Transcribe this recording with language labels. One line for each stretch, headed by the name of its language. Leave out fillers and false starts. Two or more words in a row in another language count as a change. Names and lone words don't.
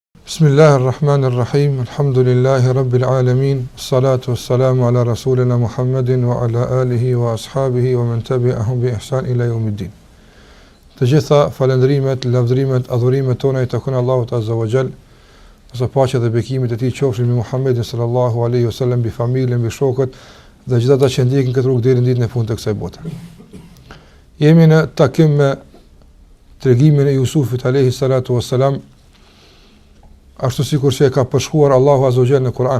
Arabic: بسم الله الرحمن الرحيم. الحمد لله رب العالمين. الصلاة والسلام على رسولنا محمد وعلى آله وأصحابه ومن تبعهم بإحسان إلى يوم الدين.
Albanian: Të gjitha falëndrimet, lavdrimet, adhurimet tona i takojnë Allahut
Arabic: عز وجل.
Albanian: Sa paqja dhe bekimet e tij qofshin me Muhammedin
Arabic: صلى الله عليه وسلم,
Albanian: mbi familjen, mbi shokët dhe gjithë ata që ndjekin këtë rrugë deri në ditën e fundit të kësaj bote. Jemi në takim me tregimin e Jusufit
Arabic: عليه الصلاة والسلام,
Albanian: ashtu sikur që e ka përshkruar Allahu
Arabic: عز وجل
Albanian: në Kur'an.